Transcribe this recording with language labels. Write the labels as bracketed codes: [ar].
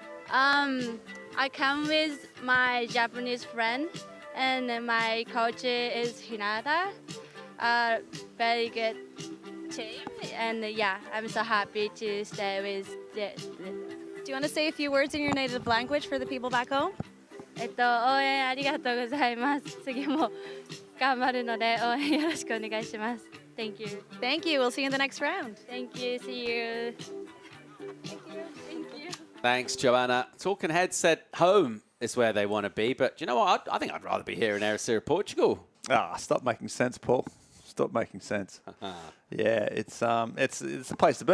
[en] I come with my Japanese friend, and my coach is Hinata. Very good team, and yeah, I'm so happy to stay with this. Do you want to say a few words in your native language for the people back home? [ja] 応援ありがとうございます。次も頑張るので応援よろしくお願いします。 [en] Thank you. Thank you. We'll see you in the next round. Thank you. See you. Thank you. Thanks, Joanna. Talking Heads said home is where they want to be, but do you know what? I think I'd rather be here in Ericeira, Portugal. Ah, stop making sense, Paul. Stop making sense. Yeah, it's a place to be.